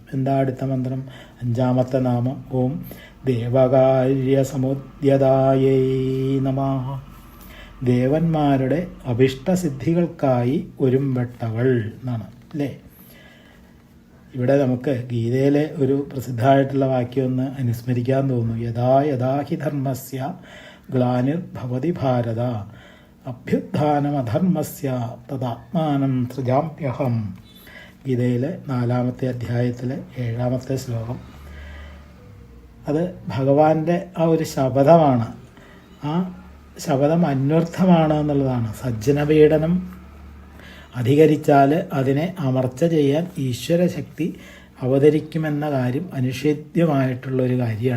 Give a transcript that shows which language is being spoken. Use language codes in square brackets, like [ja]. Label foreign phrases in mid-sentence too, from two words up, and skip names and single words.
[ml] എന്താ അടുത്ത മന്ത്രം? 5-ാമത്തെ നാമം [sa] ഓം ദേവകാര്യസമുദ്യതായൈ നമഃ. [ml] ദേവന്മാരുടെ അഭിഷ്ടസിദ്ധികൾക്കായി ഒരുമ്പെട്ടവൾ എന്നാണ് അല്ലേ. ഇവിടെ നമുക്ക് ഗീതയിലെ ഒരു പ്രസിദ്ധമായിട്ടുള്ള വാക്യം ഒന്ന് അനുസ്മരിക്കാൻ തോന്നുന്നു. [sa] യഥാ യഥാ ഹി ധർമ്മസ്യ ഗ്ലാനിർഭവതി ഭാരത അഭ്യുത്ഥാനമധർമ്മസ്യ തദാത്മാനം സൃജാമ്യഹം. [ml] ഗീതയിലെ 4-ാമത്തെ അധ്യായത്തിലെ 7-ാമത്തെ ശ്ലോകം. അത് ഭഗവാന്റെ ആ ഒരു ശപഥമാണ്. ആ ശപഥം അന്വർത്ഥമാണ് എന്നുള്ളതാണ്. സജ്ജനപീഡനം അധികരിച്ചാൽ അതിനെ അമർച്ച ചെയ്യാൻ ഈശ്വരശക്തി അവതരിക്കുമെന്ന കാര്യം അനിഷേധ്യമായിട്ടുള്ളൊരു കാര്യമാണ്.